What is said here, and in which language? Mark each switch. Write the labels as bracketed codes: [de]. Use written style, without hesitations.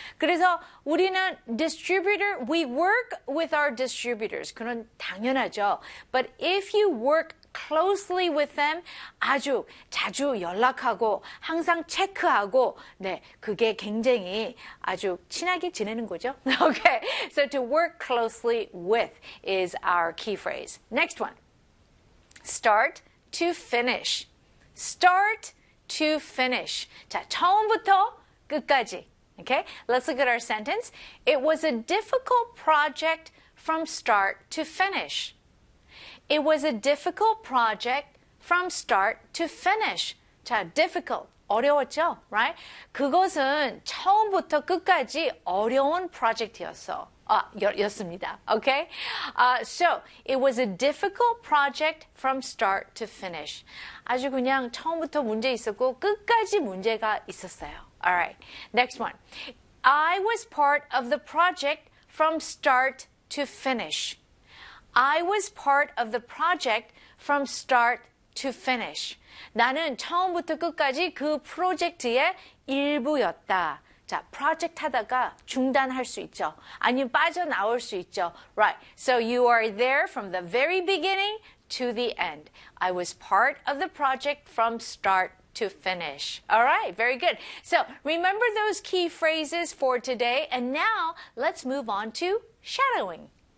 [ko] 그래서 우리는 [en] distributor, we work with our distributors. [ko] 그건 당연하죠. [en] But if you work closely with them. [ko] 아주 자주 연락하고 항상 체크하고 네, 그게 굉장히 아주 친하게 지내는 거죠. [en] Okay. So to work closely with is our key phrase. Next one. Start to finish. Start to finish. 자, [ko] 처음부터 끝까지. [en] Okay? Let's look at our sentence. It was a difficult project from start to finish. It was a difficult project from start to finish. 자, difficult. [ko] 어려웠죠? [en] Right? [ko] 그것은 처음부터 끝까지 어려운 프로젝트였습니다. [en] Okay? So, it was a difficult project from start to finish. [ko] 아주 그냥 처음부터 문제 있었고 끝까지 문제가 있었어요. [en] Alright, next one. I was part of the project from start to finish. I was part of the project from start to finish. [ko] 나는 처음부터 끝까지 그 프로젝트의 일부였다. 자, 프로젝트 하다가 중단할 수 있죠. 아니면 빠져나올 수 있죠. [en] Right, so you are there from the very beginning to the end. I was part of the project from start to finish. To finish. All right, very good. So remember those key phrases for today, and now let's move on to shadowing.